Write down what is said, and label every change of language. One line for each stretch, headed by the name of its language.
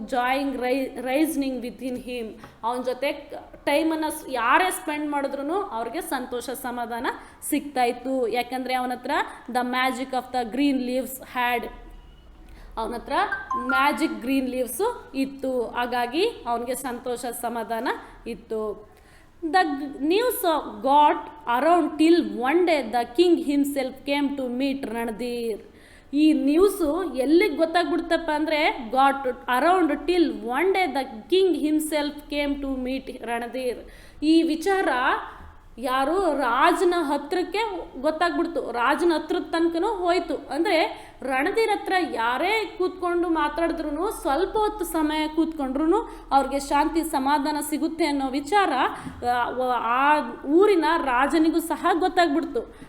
English: joying reasoning with in him,
Kannada: ಅವನ ಜೊತೆ ಟೈಮನ್ನು ಯಾರೇ ಸ್ಪೆಂಡ್ ಮಾಡಿದ್ರು ಅವ್ರಿಗೆ ಸಂತೋಷ ಸಮಾಧಾನ ಸಿಗ್ತಾಯಿತ್ತು. ಯಾಕಂದರೆ ಅವನ ಹತ್ರ
English: the magic of the green leaves had,
Kannada: ಅವನ ಹತ್ರ ಮ್ಯಾಜಿಕ್ ಗ್ರೀನ್ ಲೀವ್ಸು ಇತ್ತು. ಹಾಗಾಗಿ ಅವನಿಗೆ ಸಂತೋಷ ಸಮಾಧಾನ ಇತ್ತು.
English: The news got around till one day the king himself came to meet Ranadhir.
Kannada: ಈ ನ್ಯೂಸು ಎಲ್ಲಿಗೆ ಗೊತ್ತಾಗ್ಬಿಡ್ತಪ್ಪ ಅಂದರೆ
English: Got around till one day the king himself came to meet Ranadhir.
Kannada: ಈ ವಿಚಾರ ಯಾರು ರಾಜನ ಹತ್ರಕ್ಕೆ ಗೊತ್ತಾಗ್ಬಿಡ್ತು, ರಾಜನ ಹತ್ರದ ತನಕನೂ ಹೋಯ್ತು. ಅಂದರೆ ರಣಧೀರ್ ಹತ್ರ ಯಾರೇ ಕೂತ್ಕೊಂಡು ಮಾತಾಡಿದ್ರು ಸ್ವಲ್ಪ ಹೊತ್ತು ಸಮಯ ಕೂತ್ಕೊಂಡ್ರು ಅವ್ರಿಗೆ ಶಾಂತಿ ಸಮಾಧಾನ ಸಿಗುತ್ತೆ ಅನ್ನೋ ವಿಚಾರ ಆ ಊರಿನ ರಾಜನಿಗೂ ಸಹ ಗೊತ್ತಾಗ್ಬಿಡ್ತು.